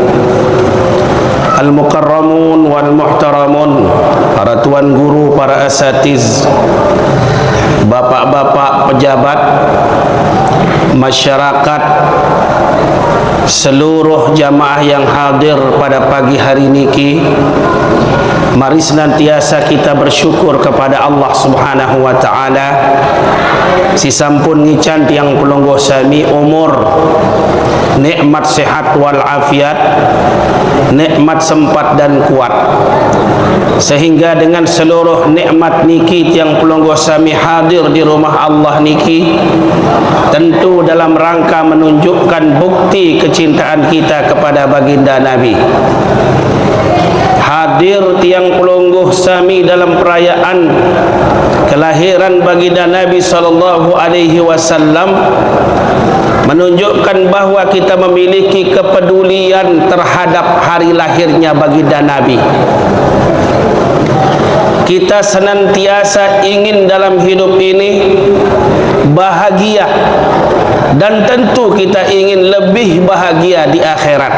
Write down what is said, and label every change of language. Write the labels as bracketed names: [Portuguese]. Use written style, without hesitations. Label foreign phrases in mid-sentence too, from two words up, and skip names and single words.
[Arabic] المكرمون والمحترمون, [Indonesian] para tuan guru, para asatiz, bapak-bapak pejabat, masyarakat, seluruh jamaah yang hadir pada pagi hari niki, mari senantiasa kita bersyukur kepada Allah [Arabic] سبحانه وتعالى. [Sasak] Si sampun ngican tiang pelonggoh sami [Indonesian] umur, nikmat sehat wal afiat, nikmat sempat dan kuat, sehingga dengan seluruh nikmat niki [Sasak] tiang pelonggoh sami [Indonesian] hadir di rumah Allah niki, tentu dalam rangka menunjukkan bukti kecintaan kita kepada baginda Nabi. Hadir [Sasak] tiang pelonggoh sami [Indonesian] dalam perayaan kelahiran baginda Nabi [Arabic] صلى الله عليه وسلم [Indonesian] menunjukkan bahawa kita memiliki kepedulian terhadap hari lahirnya baginda Nabi. Kita senantiasa ingin dalam hidup ini bahagia, dan tentu kita ingin lebih bahagia di akhirat.